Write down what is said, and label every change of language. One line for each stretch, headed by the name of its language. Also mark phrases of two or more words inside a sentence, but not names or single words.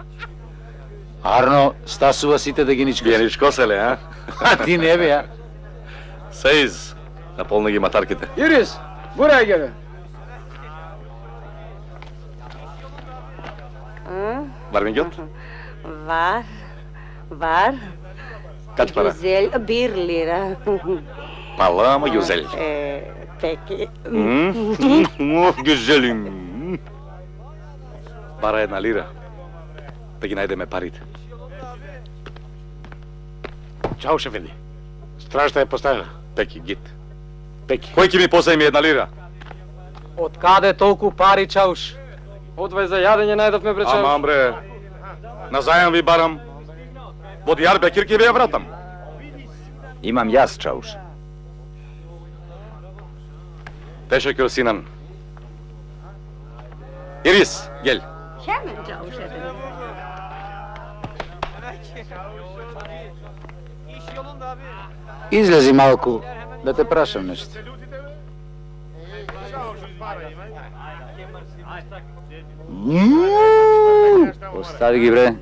Macedonian: Арно, стасува сите да ги ничкоси. Ги ничкоселе, а? А ти не бе, а? Сеиз, наполни ги матарките. Ирис, бурај ги, бе. Бармингјот?
Turkish: Var. Kaç para? 1 lira. Mala mı güzel? Peki. Güzelim. Para 1 lira.
Macedonian: Да ги најдеме парите. Чао, шефенди. Стражата е поставена.
Turkish: Peki, git. Пеки.
Macedonian: Кој ќе ми позајми 1 лира? Од каде толку пари, Чауш? Одвај за јадење најдовме, бре, Чауш. Амам, бре. На зајам ви барам. Во Дијарбекир ќе ви ја вратам. Имам јас, Чауш.
Turkish: Teşekkür Sinan. Iris, gel. Hemen Çavuş efendim.
Macedonian: Излези малку, да те прашам нешто. Остави ги, бре.